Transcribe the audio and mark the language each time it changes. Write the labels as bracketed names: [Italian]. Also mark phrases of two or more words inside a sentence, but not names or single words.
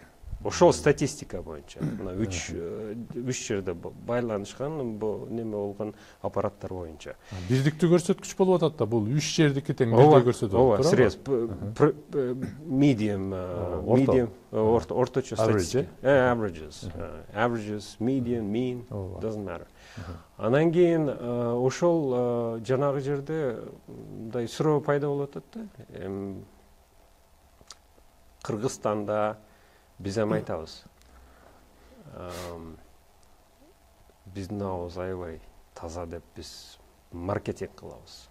[Kyrgyz] Ошол статистика боюнча мына 3 жерде байланышкан бул неме болгон аппараттар боюнча. Биздиктүү көрсөткүч болуп атат да, бул 3 жердики тең бирдей көрсөтөт. Ооба, срез, medium, орточо статистика. [English] Averages, median, mean, doesn't matter. [Kyrgyz] Анан кийин ошол жанагы жерде мындай суроо пайда болуп атат да. Кыргызстанда биз эми айтабыз. Биздин абыбыз аябай таза деп биз маркетинг кылабыз.